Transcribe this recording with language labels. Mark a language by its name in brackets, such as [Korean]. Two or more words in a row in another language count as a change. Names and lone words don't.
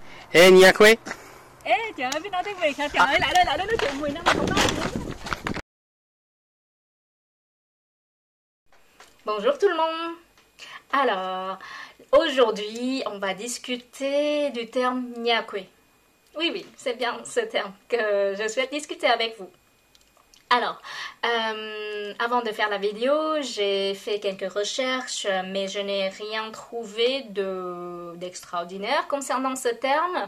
[Vietnamese] Ê Nha Khuê. Ê trời ơi, biết nói tiếng Việt hả? Trời ơi, lại đây nói chuyện 10 năm mà không nói. [French] Bonjour tout le monde. Alors, aujourd'hui, on va discuter du terme nyakwe. Oui, oui, c'est bien ce terme que je souhaite discuter avec vous. Alors, avant de faire la vidéo, j'ai fait quelques recherches, mais je n'ai rien trouvé d'extraordinaire concernant ce terme.